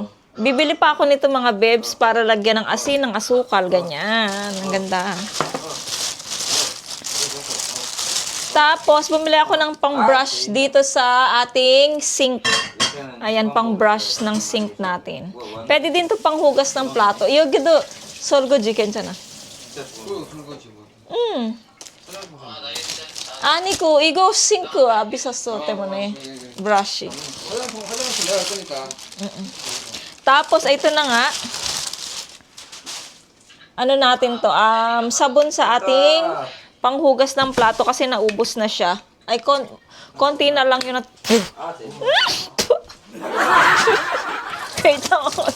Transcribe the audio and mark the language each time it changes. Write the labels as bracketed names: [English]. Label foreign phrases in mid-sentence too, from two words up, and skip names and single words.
[Filipino] Bibili pa ako nito, mga bebs, para lagyan ng asin, ng asukal. Ganyan. Ang ganda. Tapos, bumili ako ng pang-brush dito sa ating sink. Ayan, pang-brush ng sink natin. Pwede din to panghugas ng plato. [Korean] 여기도 설거지 괜찮아. 아니고 이거 싱크 비쌌어 때문에 brush. 화장실 내가 할 거니까. [Filipino] Tapos ito na nga. Natin to? Sabon sa ating panghugas ng plato kasi naubos na siya. Ay konti na lang yun. Wait ako.